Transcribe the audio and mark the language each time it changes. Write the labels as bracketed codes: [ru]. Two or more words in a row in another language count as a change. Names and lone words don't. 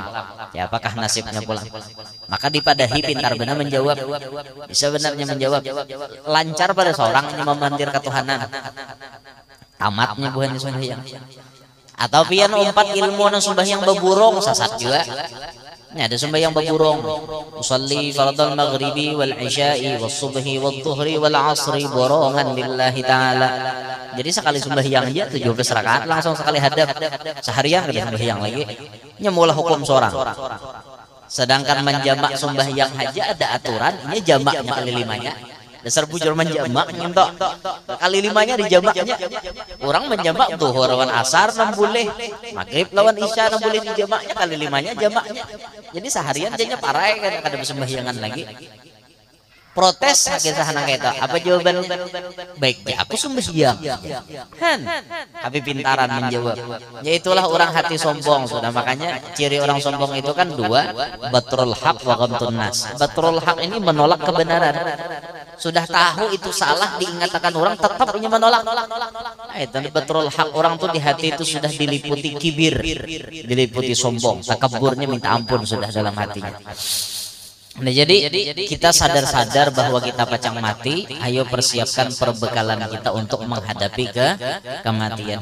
[bjn] Ya apakah nasibnya pulang? Maka dipadahi pintar benar menjawab. Bisa benarnya menjawab. Lancar pada seorang yang memandir ketuhanan. Tamatnya bukan sembahyang. Atau pian umpat ilmu nang sembahyang beburung sasat juga. Ini ada sembahyang beburung. [ar] أصلي فرض المغرب والعشاء والصبح والظهر والعصر borongan لله تعالى. [bjn] Jadi sekali sembahyang aja 17 rakaat langsung sekali hadap. Seharian ada sembahyang lagi. Nyemulah hukum seorang. Sedangkan menjamak sembahyang aja ada aturan, ini jamaknya kali limanya. Dasar bujur menjamak nyentok kali limanya dijamaknya. Orang menjamak zuhur lawan asar 6 boleh, maghrib lawan isya 6 boleh dijamaknya kali limanya jamaknya. Jadi seharian jadinya parai kan kada bersembahyangan lagi. Protes hakik sahana kita. Apa jawaban? Baik, ya aku sembahyang. Tapi pintaran menjawab. Ya itulah orang hati sombong sudah. Makanya ciri orang sombong itu kan dua, [ar] بطر الحق وغمط الناس. بطر الحق [bjn] ini menolak kebenaran. Sudah tahu itu salah diingatkan orang tetap punya menolak. Nah, itu [ar] بطر الحق [bjn] orang tuh di hati itu sudah diliputi kibir, diliputi sombong, takaburnya minta ampun sudah dalam hatinya. Nah, jadi kita sadar-sadar bahwa kita pacang mati, ayo persiapkan perbekalan kita untuk menghadapi kematian.